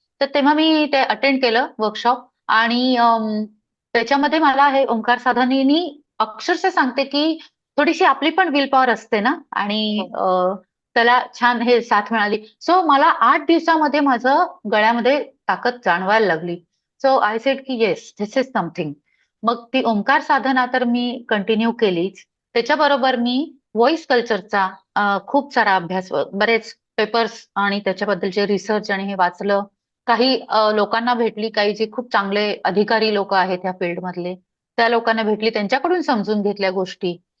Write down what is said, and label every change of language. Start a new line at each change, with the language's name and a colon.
Marathi: तर तेव्हा मी ते अटेंड केलं वर्कशॉप आणि त्याच्यामध्ये मला हे ओंकार साधनेनी अक्षरशः सांगते की थोडीशी आपली पण विल पॉवर असते ना आणि त्याला छान हे साथ मिळाली. सो मला 8 दिवसामध्ये माझं गळ्यामध्ये ताकद जाणवायला लागली.
English: So I said की yes this is something.
Marathi: मग ती ओंकार साधना तर मी कंटिन्यू केलीच. त्याच्याबरोबर मी व्हॉइस कल्चरचा खूप सारा अभ्यास बरेच पेपर्स आणि त्याच्याबद्दलचे रिसर्च आणि हे वाचलं. काही लोकांना भेटली, काही जे खूप चांगले अधिकारी लोक आहेत ह्या फील्डमधले, त्या लोकांना भेटली, त्यांच्याकडून समजून घेतल्या गोष्टी.